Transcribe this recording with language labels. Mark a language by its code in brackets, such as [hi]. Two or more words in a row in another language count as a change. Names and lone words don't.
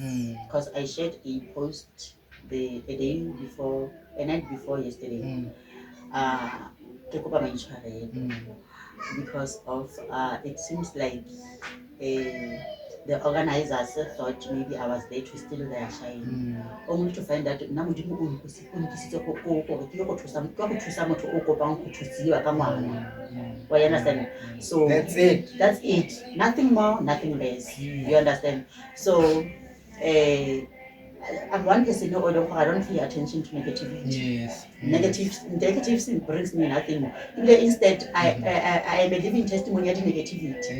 [en] Because I shared a post a night before yesterday. Because of it seems like the organizers thought maybe I was there to steal their shine. Only to find that [tn] nna modimo o nkisitse gore ke go thusa motho o kopang go thusiwa ka ngwana. [en] Well, you understand? So That's it. That's it. Nothing more, nothing less. You understand? So I'm one person who I don't pay attention to negativity. Yes. Negativity brings me nothing. Instead, I am a living testimony of negativity.